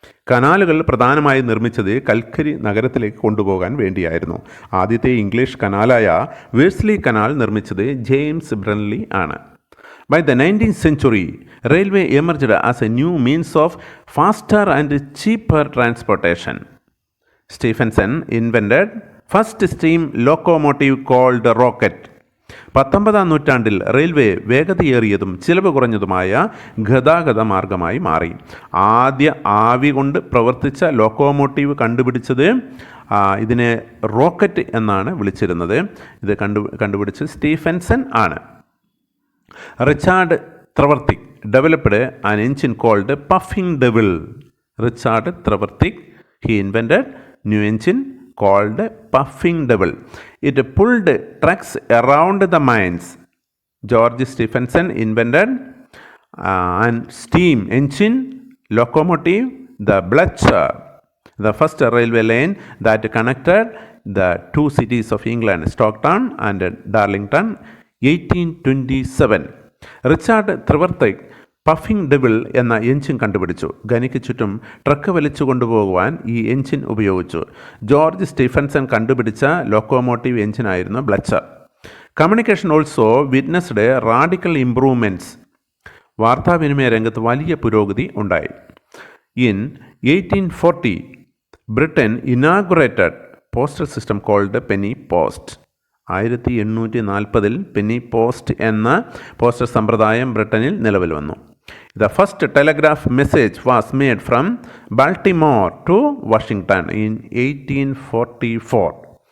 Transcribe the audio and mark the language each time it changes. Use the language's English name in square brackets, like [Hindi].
[Malayalam] കനാലുകൾ പ്രധാനമായി നിർമ്മിച്ചത് കൽക്കരി നഗരത്തിലേക്ക് കൊണ്ടുപോകാൻ വേണ്ടിയായിരുന്നു. ആദ്യത്തെ ഇംഗ്ലീഷ് കനാലായ വേഴ്സ്ലി കനാൽ നിർമ്മിച്ചത് ജെയിംസ് ബ്രൺലി ആണ്. [English] By the 19th century, railway emerged as a new means of faster and cheaper transportation. Stephenson invented first steam locomotive called rocket. [Malayalam] 19ാം നൂറ്റാണ്ടിൽ റെയിൽവേ വേഗതയേറിയതും ചിലവ് കുറഞ്ഞതുമായ ഗതാഗത മാർഗമായി മാറി. ആദ്യ ആവി കൊണ്ട് പ്രവർത്തിച്ച ലോക്കോമോട്ടീവ് കണ്ടുപിടിച്ചത് ഇതിനെ റോക്കറ്റ് എന്നാണ് വിളിച്ചിരുന്നത്. ഇത് കണ്ടുപിടിച്ചത് സ്റ്റീഫൻസൺ ആണ്. [English] Richard Trevithick developed an engine called puffing devil. Richard Trevithick, he invented new engine called puffing devil. It pulled trucks around the mines. George Stephenson invented an steam engine locomotive, the Bletcher, the first railway line that connected the two cities of England, Stockton and Darlington, 1827. [Malayalam] Richard ത്രിവർത്തിക് puffing devil എന്ന engine കണ്ടുപിടിച്ചു. ഖനിക്ക് ചുറ്റും truck വലിച്ചു കൊണ്ടുപോകുവാൻ ഈ engine ഉപയോഗിച്ചു. George Stephenson കണ്ടുപിടിച്ച locomotive എൻജിനായിരുന്നു ബ്ലച്ചർ. [English] Communication also witnessed radical improvements. [Malayalam] വാർത്താവിനിമയ രംഗത്ത് വലിയ പുരോഗതി ഉണ്ടായി. [English] In 1840 Britain inaugurated postal system called penny post. [Malayalam] 1840 Penny post എന്ന പോസ്റ്റൽ സമ്പ്രദായം ബ്രിട്ടനിൽ നിലവിൽ വന്നു. [English] The first telegraph message was made from Baltimore to Washington in 1844.